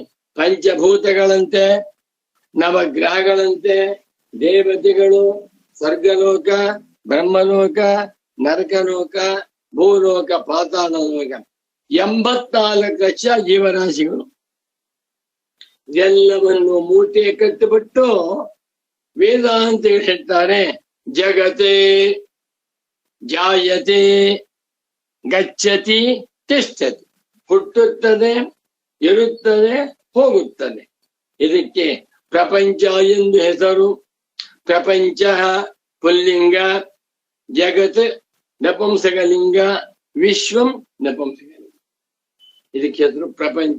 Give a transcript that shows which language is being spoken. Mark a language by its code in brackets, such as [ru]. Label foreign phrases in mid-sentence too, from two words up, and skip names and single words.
[kn] ಪಂಚಭೂತಗಳಂತೆ, ನವಗ್ರಹಗಳಂತೆ, ದೇವತೆಗಳು, ಸ್ವರ್ಗಲೋಕ, ಬ್ರಹ್ಮಲೋಕ, ನರಕಲೋಕ, ಭೂಲೋಕ, ಪಾತಾಳ ಲೋಕ, 84 ಲಕ್ಷ ಜೀವರಾಶಿಗಳು. ಎಲ್ಲವನ್ನು ಮೂಟೆ ಕಟ್ಟಿಬಿಟ್ಟು ವೇದಾಂತ ಹೇಳ್ತಾರೆ. [sa] ಜಗತ್ತೇ ಜಾಯತೆ ಗಚ್ಚತಿ ತಿಷ್ಠತಿ. [kn] ಹುಟ್ಟುತ್ತದೆ, ಇರುತ್ತದೆ, ಹೋಗುತ್ತದೆ. ಇದಕ್ಕೆ ಪ್ರಪಂಚ ಎಂದು ಹೆಸರು. ಪ್ರಪಂಚ ಪುಲ್ಲಿಂಗ, ಜಗತ್ ನಪುಂಸಕಲಿಂಗ, ವಿಶ್ವಂ ನಪುಂಸಕಲಿಂಗ. ಇದಕ್ಕೆ ಹೆಸರು ಪ್ರಪಂಚ.